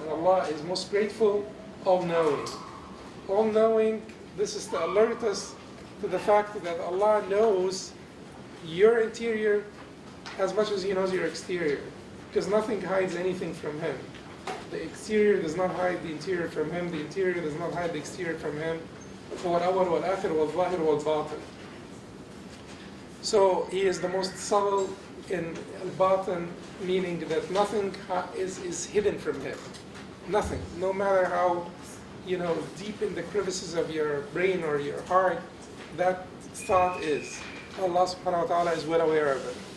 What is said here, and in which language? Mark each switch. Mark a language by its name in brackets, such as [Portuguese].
[English] And Allah is most grateful, all-knowing. All-knowing, this is to alert us to the fact that Allah knows your interior as much as He knows your exterior, because nothing hides anything from Him. The exterior does not hide the interior from Him. The interior does not hide the exterior from Him. [Arabic] هو الأول والآخر والظاهر والباطن. [English] So He is the most subtle in al-batin, meaning that nothing is hidden from Him. Nothing. No matter how deep in the crevices of your brain or your heart that thought is, Allah subhanahu wa ta'ala is well aware of it.